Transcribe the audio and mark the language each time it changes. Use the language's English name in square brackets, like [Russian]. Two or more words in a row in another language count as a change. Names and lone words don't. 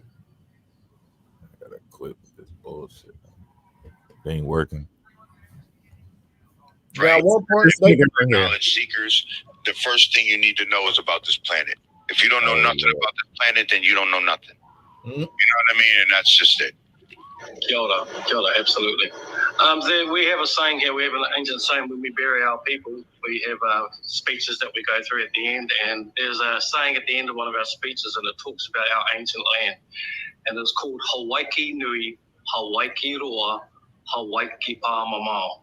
[English] I gotta quit this bullshit. It ain't working. Right. Now, knowledge seekers, the first thing you need to know is about this planet. If you don't know nothing about this planet, then you don't know nothing. You know what I mean? And that's just it. [Māori] Kia ora, [English] absolutely. We have a saying here, we have an ancient saying when we bury our people, we have speeches that we go through at the end, and there's a saying at the end of one of our speeches, and it talks about our ancient land, and it's called Hawaiki Nui, Hawaiki Roa, Hawaiki Pāmamao.